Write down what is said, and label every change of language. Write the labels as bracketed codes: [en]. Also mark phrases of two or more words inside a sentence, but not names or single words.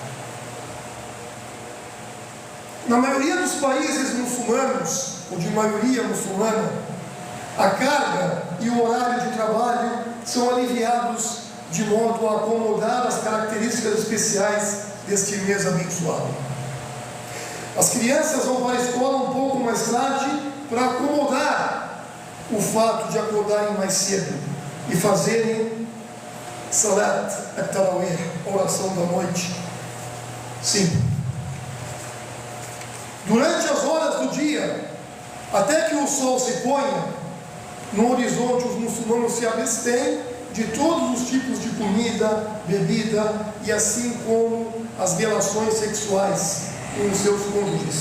[pt] Na maioria dos países muçulmanos, ou de maioria muçulmana, a carga e o horário de trabalho são aliviados de modo a acomodar as características especiais deste mês abençoado. As crianças vão para a escola um pouco mais tarde para acomodar o fato de acordarem mais cedo e fazerem [ar] صلاة التراويح, [pt] oração da noite. Sim. Durante as horas do dia, até que o sol se ponha, no horizonte os muçulmanos se abstêm de todos os tipos de comida, bebida e assim como as relações sexuais com os seus cônjuges.